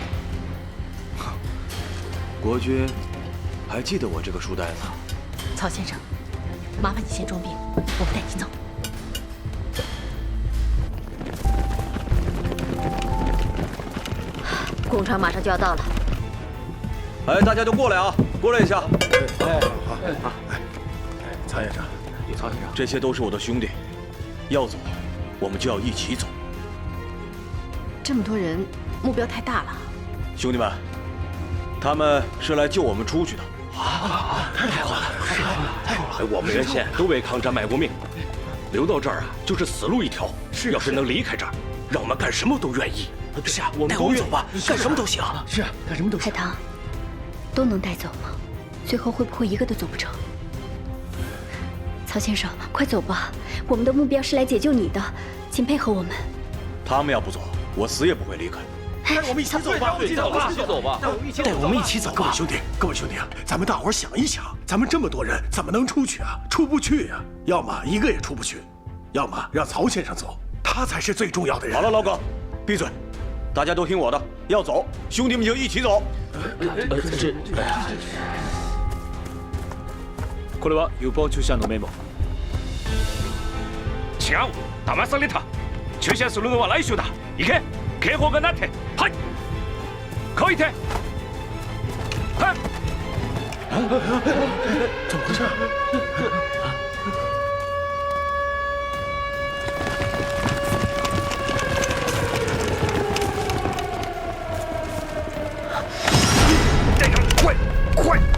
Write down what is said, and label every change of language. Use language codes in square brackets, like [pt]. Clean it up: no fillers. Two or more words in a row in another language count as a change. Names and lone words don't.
[zh] 國軍還記得我這個書呆子？曹先生，麻煩你先裝病，我們帶你走。工廠馬上就要到了。哎，大家都過來啊，過來一下。哎，好，曹先生，曹先生，這些都是我的兄弟，要走，我們就要一起走。這麼多人，目標太大了。兄弟們，他們是來救我們出去的。太好了，太好了！我們原先都為抗戰賣過命，留到這兒啊，就是死路一條。要是能離開這兒，讓我們幹什麼都願意。是啊，帶我們走吧，幹什麼都行。是啊，幹什麼都行。海棠，都能帶走嗎？最後會不會一個都走不成？曹先生，快走吧，我们的目标是来解救你的，请配合我们。他们要不走，我死也不会离开。带我们一起走吧，一起走吧，带我们一起走吧。各位兄弟啊，咱们大伙儿想一想，咱们这么多人怎么能出去啊？出不去呀！要么一个也出不去，要么让曹先生走，他才是最重要的人。好了，老葛，闭嘴，大家都听我的，要走，兄弟们就一起走。 [ja] これは予防注射のメモ。違う、騙された。注射するのは来週だ。行け。警報が鳴って。はい。書いて。はい。 [zh] 怎么回事？快！